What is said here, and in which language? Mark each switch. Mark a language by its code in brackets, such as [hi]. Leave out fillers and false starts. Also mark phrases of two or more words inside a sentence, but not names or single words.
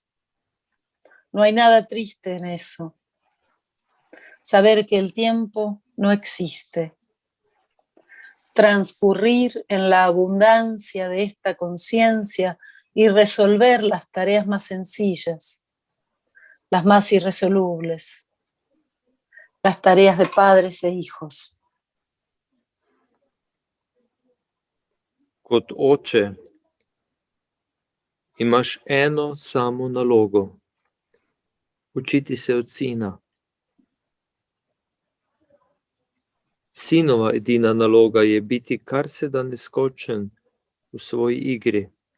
[es] No hay nada triste en eso. Saber que el tiempo no existe. Transcurrir en la abundancia de esta conciencia y resolver las tareas más sencillas, las más irresolubles, las tareas de padres e hijos. [sl] Kot oče, imaš eno samo nalogo. Učiti se od sina. Sinova edina naloga je biti kar se da neskočen v svoji igri.